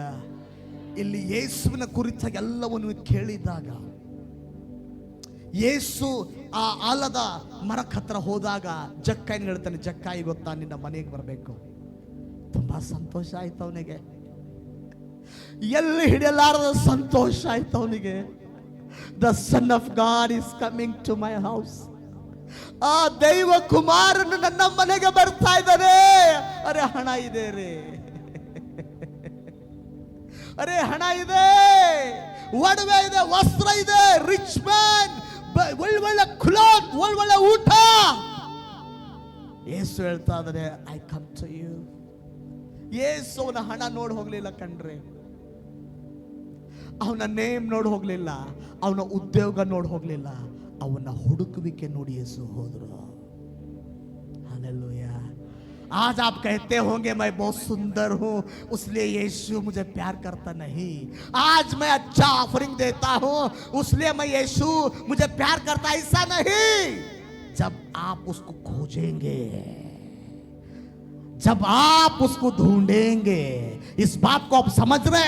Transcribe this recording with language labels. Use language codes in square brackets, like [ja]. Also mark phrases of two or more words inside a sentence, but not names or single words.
[kn] ಇಲ್ಲಿ ಯೇಸುವಿನ ಕುರಿತಾಗಿ ಎಲ್ಲವನ್ನು ಕೇಳಿದಾಗ, ಯೇಸು ಆ ಆಲದ ಮರಕ್ಕೆ ಹತ್ರ ಹೋದಾಗ ಜಕ್ಕಾಯಿನ ಹೇಳ್ತಾನೆ, ಜಕ್ಕಾಯಿ ಗೊತ್ತಾ, ನಿನ್ನ ಮನೆಗೆ ಬರಬೇಕು, ತುಂಬಾ ಸಂತೋಷ ಆಯ್ತು ಅವನಿಗೆ. ಎಲ್ಲಿ ಹಿಡಿಯಲಾರದ ಸಂತೋಷ ಆಯ್ತು ಅವನಿಗೆ. [en] The son of God is coming to my house. [kn] ಆ ದೈವ ಕುಮಾರನು ನನ್ನ ಮನೆಗೆ ಬರ್ತಾ ಇದ್ದಾನೆ. ಅರೆ ಹಣ ಇದೆ ರೇ, ಅರೆ ಹಣ ಇದೆ, ಒಡವೆ ಇದೆ, ವಸ್ತ್ರ ಇದೆ, [en] rich man, [kn] ಒಳ್ಳೆ ಕ್ಲಾತ್, ಒಳ್ಳೆ ಊಟ. ಯೇಸು ಹೇಳ್ತಾ ಇದ್ದಾರೆ, [en] I come to you. [kn] ಯೇಸು ಅವನ ಹಣ ನೋಡಿ ಹೋಗ್ಲಿಲ್ಲ ಕಣ್ರಿ, ಅವನ ನೇಮ್ ನೋಡಿ ಹೋಗ್ಲಿಲ್ಲ, ಅವನ ಉದ್ಯೋಗ ನೋಡಿ ಹೋಗ್ಲಿಲ್ಲ, ಅವನ ಹುಡುಕುವಿಕೆ ನೋಡಿ ಯೇಸು ಹೋದ್ರು. [hi] हालेलुया. आज आप कहते होंगे मैं बहुत सुंदर हूं उसलिए यीशु मुझे प्यार करता नहीं. आज मैं अच्छा ऑफरिंग देता हूं उसलिए मैं यीशु मुझे प्यार करता, ऐसा नहीं. जब आप उसको खोजेंगे, जब आप उसको ढूंढेंगे, इस बात को आप समझ रहे?